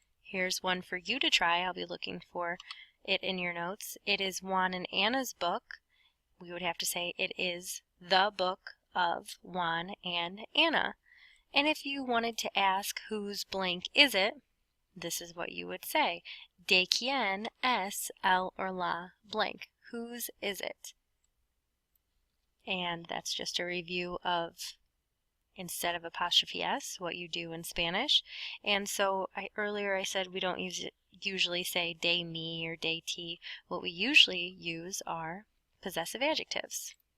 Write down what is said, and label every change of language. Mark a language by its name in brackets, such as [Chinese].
[English] Here's one for you to try. I'll be looking for it in your notes. It is Juan and Anna's book. We would have to say it is the book of Juan and Anna. And if you wanted to ask whose blank is it, this is what you would say. [Spanish] De quién es el or la blank. [English] Whose is it? And that's just a review of, instead of apostrophe S, what you do in Spanish. And so earlier I said we don't usually say de mi or de ti. What we usually use are possessive adjectives.